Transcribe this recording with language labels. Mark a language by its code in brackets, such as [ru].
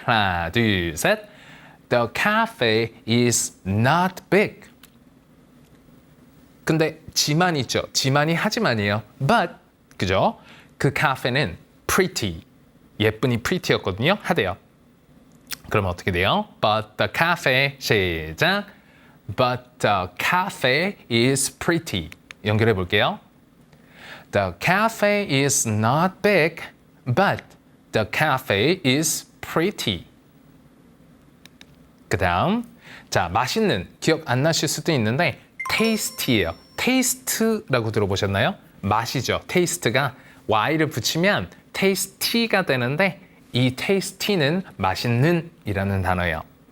[ko] 하나, 둘, 셋. [en] The cafe is not big. [ko] 근데 지만 있죠. 지만이 하지만이에요. But 그죠? 그 카페는 pretty. 예쁜이 pretty였거든요. 하대요. 그러면 어떻게 돼요? [en] But the cafe 시작. But the cafe is pretty. [ko] 연결해 볼게요. [en] The cafe is not big, but the cafe is pretty. [ko] 그 다음, 자, 맛있는, 기억 안 나실 수도 있는데 tasty예요. taste라고 들어보셨나요? 맛이죠. taste가 y를 붙이면 tasty가 되는데 이 tasty는 맛있는 이라는 단어예요.